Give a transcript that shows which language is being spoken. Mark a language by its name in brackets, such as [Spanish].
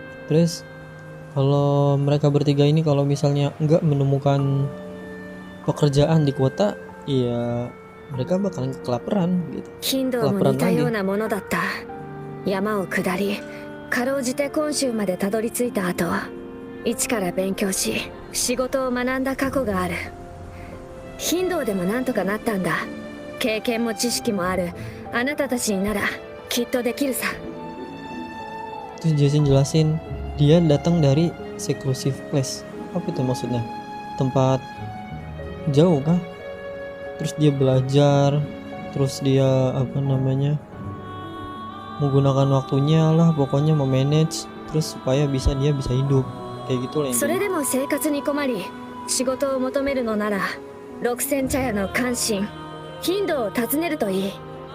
[Indonesian] Terus kalau mereka bertiga ini kalau misalnya nggak menemukan pekerjaan di kota, ya mereka bakalan kelaparan gitu. [Japanese] 頻道も似たようなものだった。山を下りかろうじて本州までたどり着いた後一から勉強し仕事を学んだ過去がある。頻道でもなんとかなったんだ。経験も知識もあるあなたたちにならきっとできるさ。 [Indonesian] Terus Jason jelasin dia datang dari [English] seclusive place. [Indonesian] Apa itu maksudnya? Tempat jauh kah? Terus dia belajar, terus dia apa namanya, menggunakan waktunya lah, pokoknya memanage terus supaya dia bisa hidup kayak gitu lah [Japanese] それ [Indonesian] intinya. [Japanese] でも生活に困り仕事を求めるのなら六千茶屋の関心頻道を訪ねるといい。